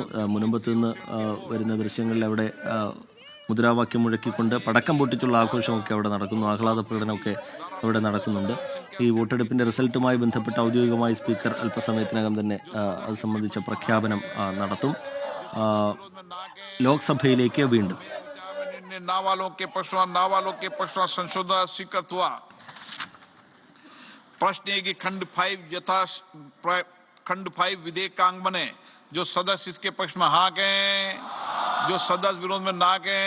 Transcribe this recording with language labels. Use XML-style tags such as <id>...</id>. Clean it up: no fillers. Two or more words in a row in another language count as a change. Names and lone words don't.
<ml>മുനമ്പത്ത് നിന്ന് വരുന്ന ദൃശ്യങ്ങളിൽ അവിടെ മുദ്രാവാക്യം മുഴക്കിക്കൊണ്ട് പടക്കം പൊട്ടിച്ചുള്ള ആഘോഷമൊക്കെ അവിടെ നടക്കുന്നു. ആഹ്ലാദ പ്രകടനമൊക്കെ അവിടെ നടക്കുന്നുണ്ട്. ഈ വോട്ടെടുപ്പിൻ്റെ റിസൾട്ടുമായി ബന്ധപ്പെട്ട് ഔദ്യോഗികമായി സ്പീക്കർ അല്പസമയത്തിനകം തന്നെ അത് സംബന്ധിച്ച പ്രഖ്യാപനം നടത്തും. ലോക്സഭയിലേക്ക് വീണ്ടും</ml> <hi>ना वालों के प्रश्न संशोधन स्वीकृत हुआ। प्रश्न है कि खंड 5 विधेयकांग बने। जो सदस्य इसके पक्ष में हाँ गए, जो सदस्य विरोध में ना गए।</hi>